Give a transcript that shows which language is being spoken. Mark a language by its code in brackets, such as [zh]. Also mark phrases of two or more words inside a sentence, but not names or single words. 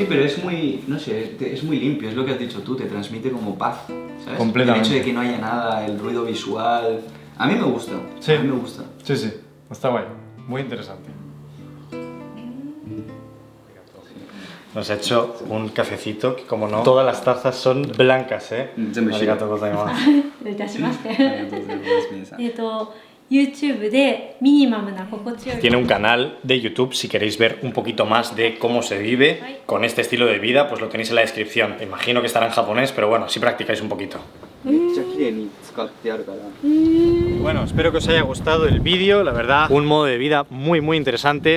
[es] Sí, pero es muy, no sé, es muy limpio, es lo que has dicho tú, te transmite como paz, ¿sabes? Completamente. El hecho de que no haya nada, el ruido visual, a mí me gusta. Sí. A mí me gusta. Sí, está guay, muy interesante. Nos ha hecho un cafecito que, como no, todas las tazas son blancas, ¿eh? [ja] ありがとうございます. YouTube でミニマムな心地よい [es] Tiene un canal de YouTube, si queréis ver un poquito más de cómo se vive con este estilo de vida, pues lo tenéis en la descripción. Imagino que estará en japonés, pero bueno, si practicáis un poquito. Bueno, espero que os haya gustado el vídeo, la verdad, un modo de vida muy interesante.